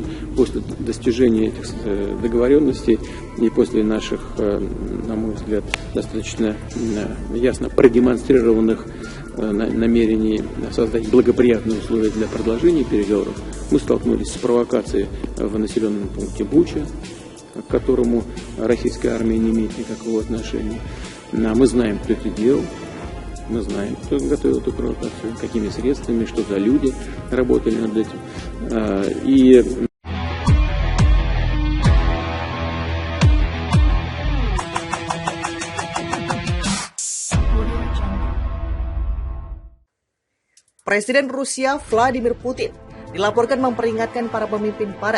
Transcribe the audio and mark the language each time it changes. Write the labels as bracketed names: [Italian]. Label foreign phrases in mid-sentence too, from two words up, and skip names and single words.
[Russian] После достижения этих договоренностей и после наших, на мой взгляд, достаточно ясно продемонстрированных намерений создать благоприятные условия для продолжения переговоров, мы столкнулись с провокацией в населенном пункте Буча, к которому российская армия не имеет никакого отношения. Мы знаем, кто это делал. Мы знаем, кто готовил эту провокацию, какими средствами, что за люди работали над этим. [Indonesian] Presiden Rusia Vladimir Putin dilaporkan memperingatkan para pemimpin barat.